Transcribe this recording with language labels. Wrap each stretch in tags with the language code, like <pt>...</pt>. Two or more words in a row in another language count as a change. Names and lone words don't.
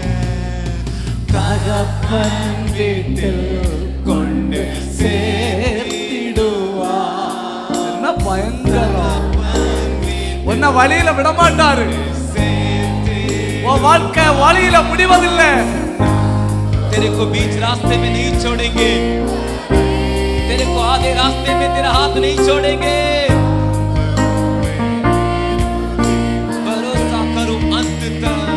<ta>தகப்பன் வீட்டில் கொண்டு சேர்த்திடுவார் என்ன பயங்கரம் உன்னை வழியில விட மாட்டாரு உன் வாழ்க்கை வழியில முடிவதில்லை</ta> <hi>तेरे को बीच रास्ते में नहीं छोड़ेंगे तेरे को आधे रास्ते में तेरा हाथ नहीं छोड़ेंगे भरोसा करो अंत तक</hi>